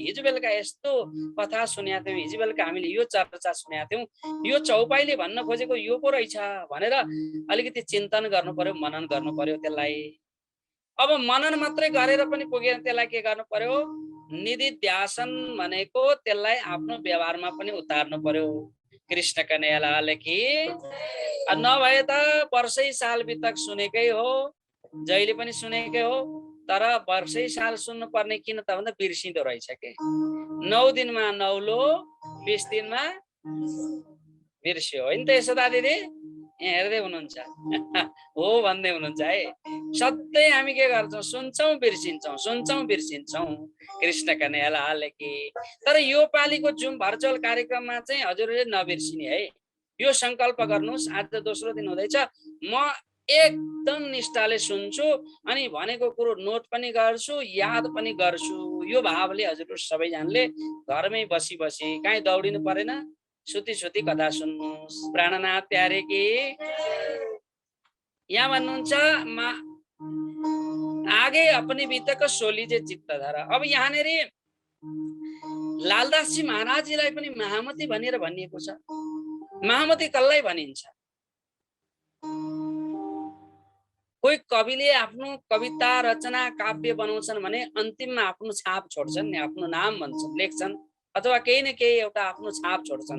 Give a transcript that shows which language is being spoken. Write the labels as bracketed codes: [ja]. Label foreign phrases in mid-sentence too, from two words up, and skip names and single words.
[ne] हिजो बेलुका यस्तो कथा सुनेका थियौँ, हिजो बेलुका हामीले यो चर्चा सुनेका थियौँ, यो चौपाइले भन्न खोजेको यो पो रहेछ भनेर अलिकति चिन्तन गर्नु पर्यो, मनन गर्नु पर्यो त्यसलाई। अब मनन मात्रै गरेर पनि पुगेन, त्यसलाई के गर्नु पर्यो, निधिध्यासन भनेको त्यसलाई आफ्नो व्यवहारमा पनि उतार्नु पर्यो। [hi] कृष्ण कन्हैया लाल की। [ne] नभए त वर्षै साल वितक सुनेकै हो, जहिले पनि सुनेकै हो, तर वर्षै साल सुन्नु पर्ने किन त भन्दा बिर्सिँदो रहेछ के। 9 दिनमा नौलो, 20 दिनमा बिर्स्यो। होइन त यशोदा दिदी, यहाँ हेर्दै हुनुहुन्छ हो भन्दै हुनुहुन्छ है। सधैँ हामी के गर्छौँ, सुन्छौँ बिर्सिन्छौँ, सुन्छौँ बिर्सिन्छौँ। [hi] कृष्ण कन्हैया लाल की। [ne] तर यो पालिको जुम भर्चुअल कार्यक्रममा चाहिँ हजुरले नबिर्सिने है। यो संकल्प गर्नुहोस्। आज दोस्रो दिन हुँदैछ, म एकदम निष्ठाले सुन्छु अनि भनेको कुरो नोट पनि गर्छु, याद पनि गर्छु। यो भावले हजुर सबैजनाले घरमै बसी बसी, कहीँ दौडिनु परेन, सुती सुती कथा सुन्नुहोस्। [hi] प्राणनाथ प्यारे की। [ne] यहाँ भन्नुहुन्छ [hi] आगे अपनी बीतक सोलिजे चित्त धरा। [ne] अब यहाँनेरि लालदासजी महाराजजीलाई पनि महामती भनेर भनिएको छ। महामती कसलाई भनिन्छ? कोही कविले आफ्नो कविता रचना काव्य बनाउँछन् भने अन्तिममा आफ्नो छाप छोड्छन् नि, आफ्नो नाम भन्छन्, लेख्छन्, अथवा केही न केही एउटा आफ्नो छाप छोड्छन्।